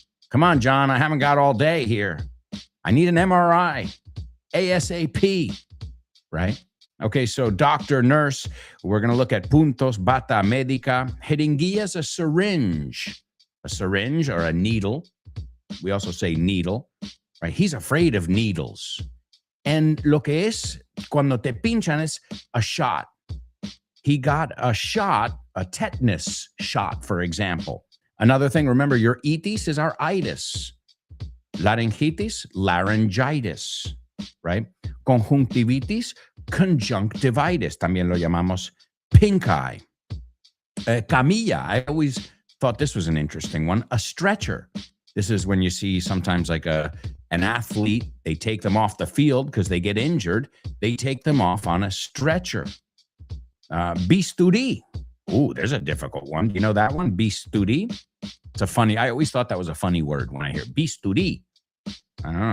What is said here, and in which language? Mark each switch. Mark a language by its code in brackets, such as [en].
[en] Come on, John, I haven't got all day here. I need an MRI, ASAP, right? Okay, so doctor, nurse, we're going to look at puntos, bata médica. Jeringuilla is a syringe or a needle. We also say needle, right? He's afraid of needles. [es] And lo que es, cuando te pinchan es a shot. [en] He got a shot, a tetanus shot, for example. Another thing, remember, your itis is our itis. Laryngitis, laryngitis, right? Conjuntivitis, conjunctivitis. [es] También lo llamamos pink eye. [en] Camilla, I always thought this was an interesting one. A stretcher. This is when you see sometimes like an athlete, they take them off the field because they get injured. They take them off on a stretcher. Bisturi. Ooh, there's a difficult one. You know that one? Bisturi. I always thought that was a funny word when I hear bisturi. I don't know.